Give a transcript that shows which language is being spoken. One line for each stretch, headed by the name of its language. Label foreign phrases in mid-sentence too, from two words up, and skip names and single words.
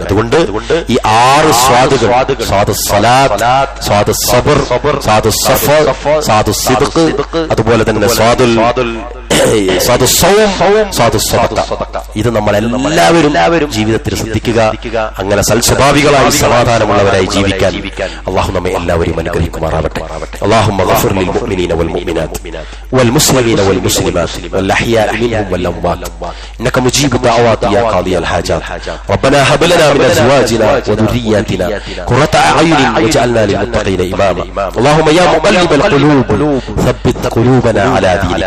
Malayalam: അതുകൊണ്ട് ഈ 6 സ്വാദുകൾ, സ്വാദ് സലാത്ത്, സ്വാദ് സബർ, സ്വാദ് സഫർ, സ്വാദ് സിദ്ഖ്, അതുപോലെ തന്നെ സ്വാദുൽ ഇത് നമ്മളെല്ലാവരും ജീവിതത്തിൽ ശ്രദ്ധിക്കുക. അങ്ങനെ സൽസ്വഭാവികളായി സമാധാനമുള്ളവരായി ജീവിക്കാൻ അല്ലാഹു നമ്മെ എല്ലാവരെയും അനുഗ്രഹിക്കുമാറാവട്ടെ.
Arabic: اللهم اغفر للمؤمنين والمؤمنات والمسلمين والمسلمات والأحياء منهم والأموات إنك مجيب الدعوات يا قاضي الحاجات. ربنا هب لنا من أزواجنا وذرياتنا قرة أعين واجعلنا للمتقين إماما. اللهم يا مقلب القلوب ثبت قلوبنا على دينك.